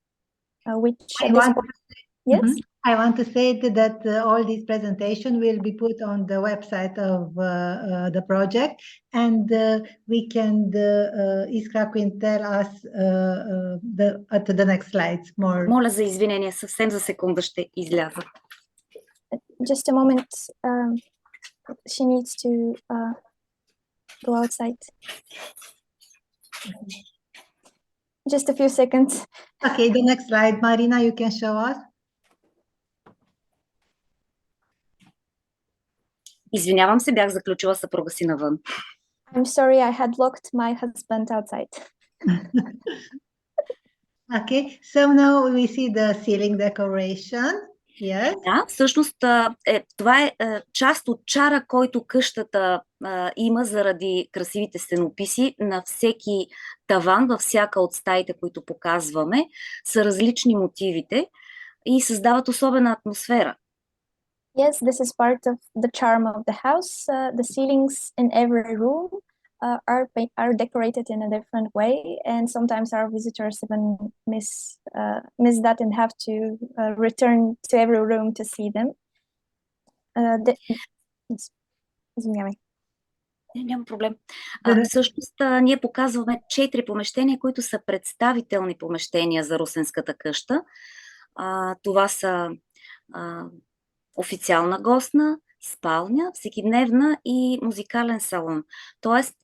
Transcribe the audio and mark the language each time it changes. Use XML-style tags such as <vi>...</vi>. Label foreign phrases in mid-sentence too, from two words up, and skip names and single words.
<en>Yes? I want to say that all this presentation will be put on the website of the project, and we can Iskra can tell us at the next slides more.</en> <bg>Моля за извинение, съвсем за секунда ще изляза.</bg> <en>Just a moment. She needs to go outside. Just a few seconds. Okay, the next slide, Marina, you can show us.</en> <bg>Извинявам се, бях заключила съпруга си навън.</bg> <en>I'm sorry, I had locked my husband outside. Okay, so now we see the ceiling decoration. Yes.</en> <bg>Да, всъщност това е част от чара, който къщата има заради красивите стенописи. На всеки таван, във всяка от стаите, които показваме, са различни мотивите и създават особена атмосфера.</bg> <en>Yes, this is part of the charm of the house. The ceilings in every room are decorated in a different way, and sometimes our visitors even miss that and have to return to every room to see them.</en> <bg>Извинявай. Няма проблем. Всъщност ние показваме 4 помещения, които са представителни помещения за русенската къща. Това са официална гостна, спалня, всекидневна и музикален салон.</bg>